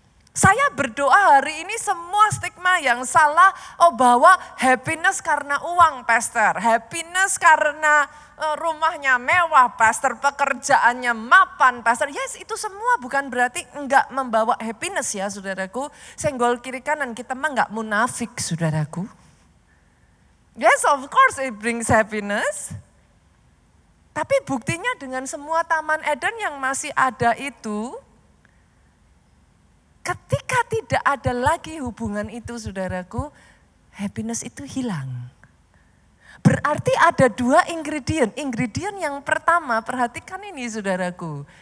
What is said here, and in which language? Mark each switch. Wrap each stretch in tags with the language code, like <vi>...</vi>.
<id>Saya berdoa hari ini semua stigma yang salah, bahwa happiness karena uang pastor, happiness karena rumahnya mewah pastor, pekerjaannya mapan pastor. Yes, itu semua bukan berarti enggak membawa happiness ya saudaraku. Senggol kiri kanan, kita mah enggak munafik saudaraku.</id> <en>Yes, of course it brings happiness.</en> <id>Tapi buktinya dengan semua Taman Eden yang masih ada itu, ketika tidak ada lagi hubungan itu saudaraku, happiness itu hilang. Berarti ada 2 ingredient. Ingredient yang pertama, perhatikan ini saudaraku.</id>